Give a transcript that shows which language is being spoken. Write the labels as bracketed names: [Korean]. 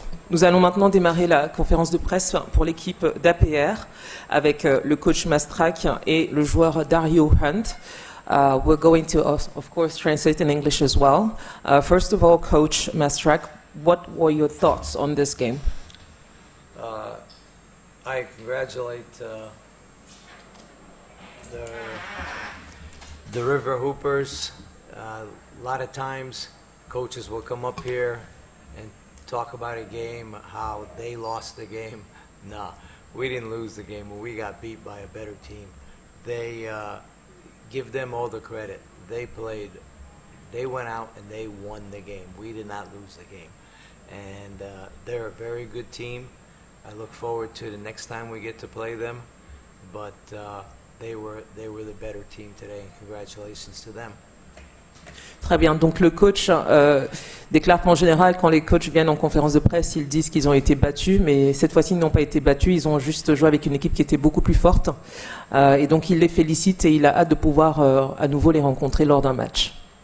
[French] Nous allons maintenant démarrer la conférence de presse pour l'équipe d'APR avec le coach Mastrak et le joueur Dario Hunt. [English] We're going to, of course, translate in English as well. First of all, Coach Mastrak, what were your thoughts on this game? I congratulate the River Hoopers. A lot of times, coaches will come up here and talk about a game, how they lost the game. No, we didn't lose the game. We got beat by a better team. They give them all the credit. They played. They went out and they won the game. We did not lose the game, and they're a very good team. I look forward to the next time we get to play them, but they were the better team today, and congratulations to them. [French] Très bien. Donc le coach déclare qu'en général, quand les coachs viennent en conférence de presse, ils disent qu'ils ont été battus, mais cette fois-ci, ils n'ont pas été battus. Ils ont juste joué avec une équipe qui était beaucoup plus forte. Et donc, il les félicite et il a hâte de pouvoir à nouveau les rencontrer lors d'un match.